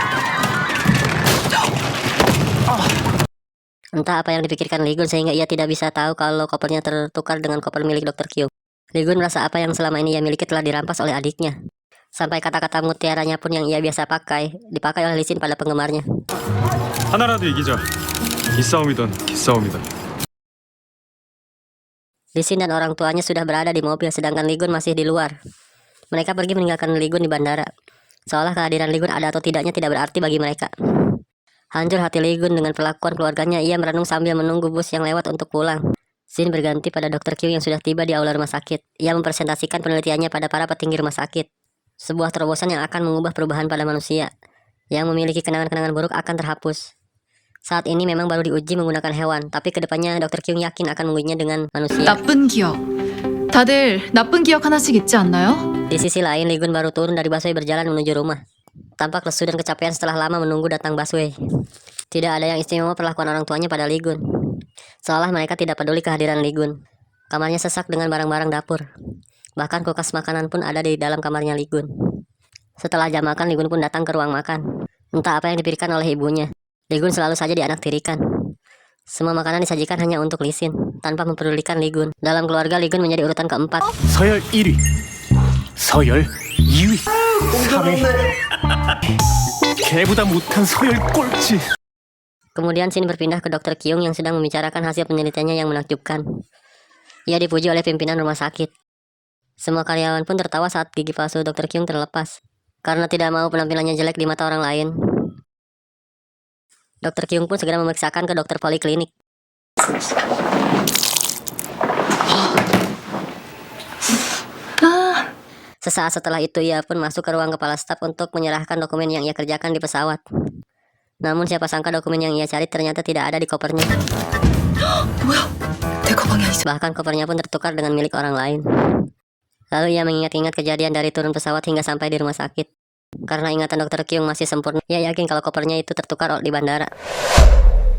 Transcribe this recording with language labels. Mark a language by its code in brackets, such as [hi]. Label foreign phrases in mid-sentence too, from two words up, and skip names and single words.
[id] Entah apa yang dipikirkan Ligun sehingga ia tidak bisa tahu kalau kopernya tertukar dengan koper milik Dr. Kyung. Ligun merasa apa yang selama ini ia miliki telah dirampas oleh adiknya. Sampai kata-kata mutiaranya pun yang ia biasa dipakai oleh Lee Sin pada penggemarnya. [ko] 하나라도 이기자. 기싸움이던 기싸움이다. [id] Lee Sin dan orang tuanya sudah berada di mobil sedangkan Ligun masih di luar. Mereka pergi meninggalkan Ligun di bandara. Seolah kehadiran Ligun ada atau tidaknya tidak berarti bagi mereka. Hancur hati Ligun dengan perlakuan keluarganya, ia merenung sambil menunggu bus yang lewat untuk pulang. Scene berganti pada Dr. Kyung yang sudah tiba di aula rumah sakit. Ia mempresentasikan penelitiannya pada para petinggi rumah sakit. Sebuah terobosan yang akan mengubah perubahan pada manusia. Yang memiliki kenangan-kenangan buruk akan terhapus. Saat ini memang baru diuji menggunakan hewan, tapi kedepannya Dr. Kyung yakin akan mengujinya dengan manusia. [ko] 나쁜 기억. 다들 나쁜 기억 하나씩 있지 않나요? [id] Di sisi lain, Ligun baru turun dari busway berjalan menuju rumah. Tampak lesu dan kecapean setelah lama menunggu datang busway. Tidak ada yang istimewa perlakuan orang tuanya pada Ligun. Seolah mereka tidak peduli kehadiran Ligun. Kamarnya sesak dengan barang-barang dapur. Bahkan kulkas makanan pun ada di dalam kamarnya Ligun. Setelah jam makan, Ligun pun datang ke ruang makan. Entah apa yang dipikirkan oleh ibunya. Ligun selalu saja dianaktirikan. Semua makanan disajikan hanya untuk Lee Sin, tanpa mempedulikan Ligun. Dalam keluarga, Ligun menjadi urutan keempat. [ko] 서열 1위. 서열 2위. 걔보다 못한 서열 꼴찌. [id] Kemudian Shin berpindah ke Dr. Kyung yang sedang membicarakan hasil penelitiannya yang menakjubkan. Ia dipuji oleh pimpinan rumah sakit. Semua karyawan pun tertawa saat gigi palsu Dr. Kyung terlepas, karena tidak mau penampilannya jelek di mata orang lain. Dr. Kyung pun segera memeriksakan ke dokter poliklinik. Sesaat setelah itu ia pun masuk ke ruang kepala staf untuk menyerahkan dokumen yang ia kerjakan di pesawat. Namun siapa sangka dokumen yang ia cari ternyata tidak ada di kopernya. [ko] 뭐야? 내 가방이 아니지. [id] Bahkan kopernya pun tertukar dengan milik orang lain. Lalu ia mengingat-ingat kejadian dari turun pesawat hingga sampai di rumah sakit. Karena ingatan Dr. Kyung masih sempurna, ia yakin kalau kopernya itu tertukar di bandara.